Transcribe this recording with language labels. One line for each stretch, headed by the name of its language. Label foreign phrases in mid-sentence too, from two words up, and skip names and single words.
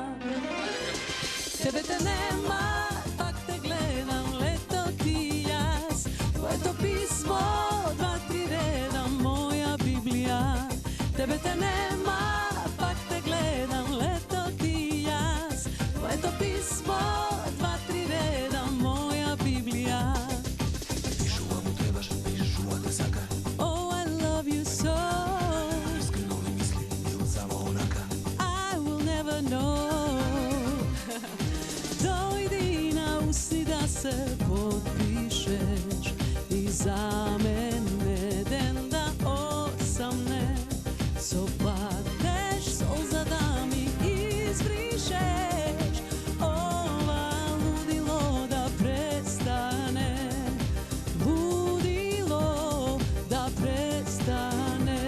Macedonian: Тебе те нема, пак те гледам, лето ти јас, твоето писмо, 2-3 реда, моја Библија. Тебе те нема, пак те гледам, лето ти јас, твоето писмо, 2-3 реда, моја Библија. Пишува му требаш, пишува те сака.
English: Oh, I love you so.
Macedonian: Искрено ли мисли или само онака?
English: I will never know.
Macedonian: Дојди на усни да се подпишеш и за мене ден да осамне. Со паднеш солза да ми избришеш, ова лудило да престане, лудило да престане.